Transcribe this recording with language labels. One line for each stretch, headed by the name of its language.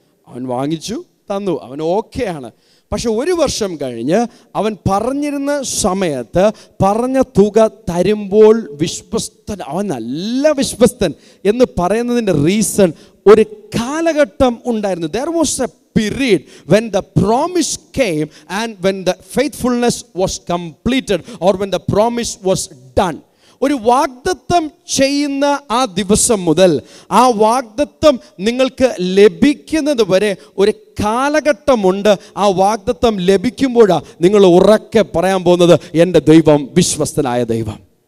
Malayalam: അവൻ വാങ്ങിച്ചു തന്നു, അവൻ ഓക്കെയാണ്. പക്ഷെ 1 വർഷം കഴിഞ്ഞ് അവൻ പറഞ്ഞിരുന്ന സമയത്ത് പറഞ്ഞ തുക തരുമ്പോൾ വിശ്വസ്തൻ, അവൻ നല്ല വിശ്വസ്തൻ എന്ന് പറയുന്നതിൻ്റെ റീസൺ ഒരു കാലഘട്ടം ഉണ്ടായിരുന്നു.
English: There was a period when the promise came and when the faithfulness was completed or when the promise was done.
Malayalam: ഒരു വാഗ്ദത്തം ചെയ്യുന്ന ആ ദിവസം മുതൽ ആ വാഗ്ദത്തം നിങ്ങൾക്ക് ലഭിക്കുന്നത് വരെ ഒരു കാലഘട്ടമുണ്ട്. ആ വാഗ്ദത്തം ലഭിക്കുമ്പോഴാണ് നിങ്ങൾ ഉറക്കെ പറയാൻ പോകുന്നത്, എൻ്റെ ദൈവം വിശ്വസ്തനായ ദൈവം.